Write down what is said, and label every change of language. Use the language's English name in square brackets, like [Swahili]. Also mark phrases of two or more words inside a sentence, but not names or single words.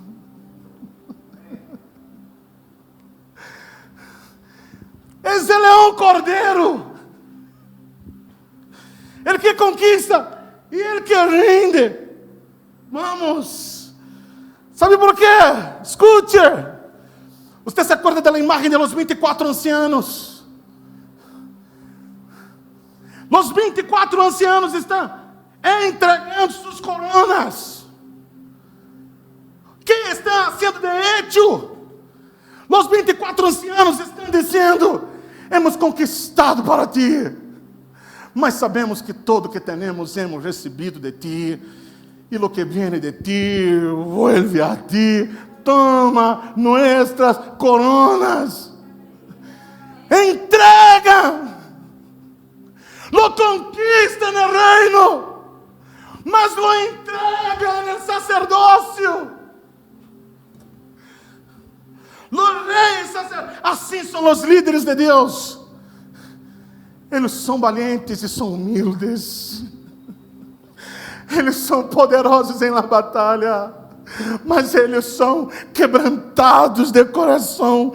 [Portuguese] Esse leão cordeiro, ele que conquista e ele que rinde. Vamos. Sabe por quê? Escute. Você se acorda da imagem [Spanish] de los 24 ancianos? [Portuguese] Os 24 ancianos estão entregando suas coronas. Quem está sendo [Spanish] de hecho? [Portuguese] Os 24 ancianos estão dizendo: [Spanish] hemos conquistado para ti, [Portuguese] mas sabemos que todo que temos hemos recebido de ti, e [Spanish] lo que viene de ti vuelve a ti. Toma nuestras coronas. Entrega. Lo conquista no reino, mas lo entrega no sacerdócio. [Portuguese] Los reis, assim são os líderes de Deus. Eles são valentes e são humildes. Eles são poderosos em la batalha, mas eles são quebrantados de coração.